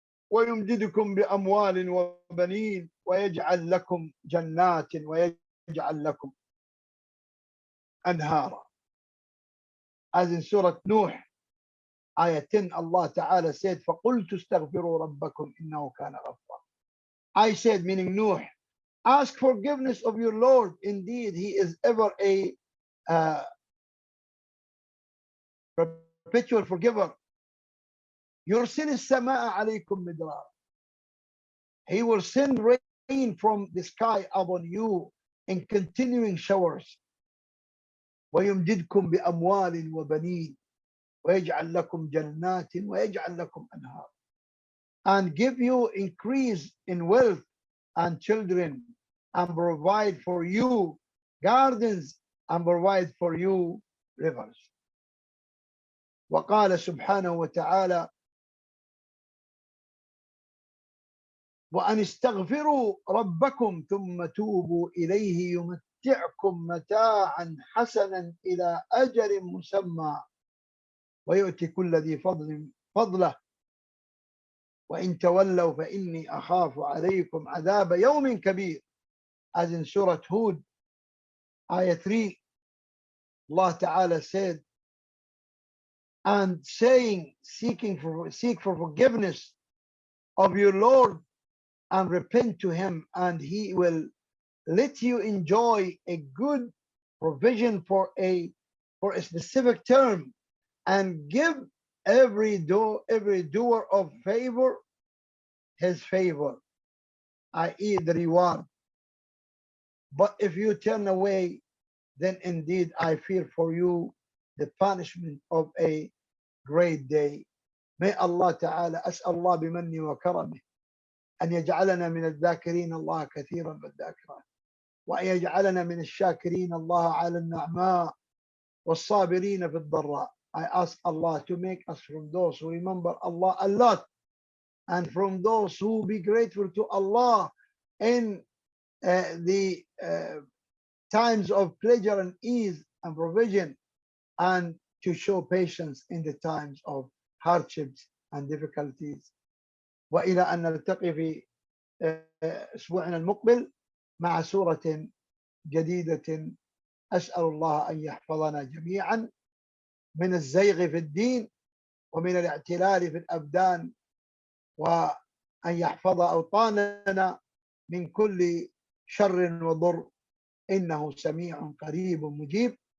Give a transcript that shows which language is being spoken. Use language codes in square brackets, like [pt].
[ar] ويمددكم بأموال وبنين ويجعل لكم جنات ويجعل لكم أنهارا. [en] As in Surah Nuh, Ayah 10, Allah Ta'ala said, [ar] فَقُلْتُ اسْتَغْفِرُوا رَبَّكُمْ إِنَّهُ كَانَ غَفَّارًا. [en] I said, meaning Nuh, ask forgiveness of your Lord. Indeed, He is ever a perpetual forgiver. [ar] يُرْسِلِ السَّمَاءَ عَلَيْكُمْ مِدْرَارًا. [en] He will send rain from the sky upon you in continuing showers. [ar] وَيُمْدِدْكُمْ بِأَمْوَالٍ وَبَنِينَ وَيَجْعَلْ لَكُمْ جَنَّاتٍ وَيَجْعَلْ لَكُمْ أَنْهَارًا. [en] And give you increase in wealth and children, and provide for you gardens, and provide for you rivers. [ar] وقال سبحانه وتعالى وأن استغفروا ربكم ثم توبوا إليه يمتعكم متاعا حسنا إلى أجل مسمى ويؤتي كل ذي فضل فضله وإن تولوا فإني أخاف عليكم عذاب يوم كبير. [en] As in Surah Hud, Ayah 3, Allah Ta'ala said, and saying, seek for forgiveness of your Lord and repent to Him, and He will let you enjoy a good provision for a specific term, and give every doer of favor his favor, i.e. the reward. But if you turn away, then indeed I fear for you the punishment of a great day. May Allah Ta'ala, [ar] أسأل الله بمنه وكرمه أن يجعلنا من الذاكرين الله كثيرا بالذاكرات، وأن يجعلنا من الشاكرين الله على النعماء والصابرين في الضراء. [en] I ask Allah to make us from those who remember Allah a lot, and from those who be grateful to Allah in the times of pleasure and ease and provision, and to show patience in the times of hardships and difficulties. [ar] وإلى أن نلتقي في أسبوعنا المقبل مع سورة جديدة. أسأل الله أن يحفظنا جميعا من الزيغ في الدين ومن الاعتلال في الأبدان، وأن يحفظ أوطاننا من كل شر وضر، إنه سميع قريب مجيب.